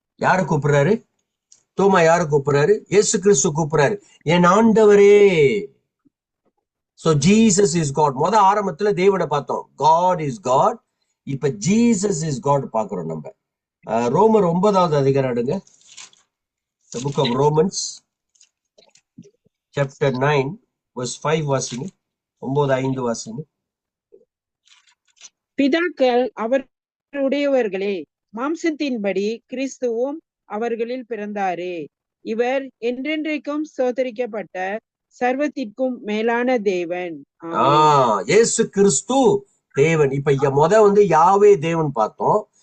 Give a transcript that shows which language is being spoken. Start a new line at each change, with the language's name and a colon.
Tamil: யாரு கூப்பிடுறாரு? தோமா யாரு கூப்பிடுறாரு? இயேசு கிறிஸ்து கூப்பிடுறாரு, என் ஆண்டவரே.
English: So Jesus is God.
Tamil: ஆரம்பத்துல தேவனை பார்த்தோம்.
English: God is God.
Tamil: இப்ப
English: Jesus is God
Tamil: பாக்குறோம் நம்ம. ரோமர் 9வது அதிகாரம் எடுங்க.
English: The book of Romans chapter 9 verse 5
Tamil: வாசிங்க. 9:5 வாசிங்க. பிதாக்கள் அவருடையவர்களே, மாம்சத்தின்படி கிறிஸ்துவும் அவர்களில் பிறந்தாரே. இவர் என்றென்றைக்கும் ஸ்தோத்தரிக்கப்பட்ட சர்வத்திற்கும் மேலான தேவன். இயேசு கிறிஸ்து தேவன். இப்ப யாவே தேவன் பார்த்தோம்.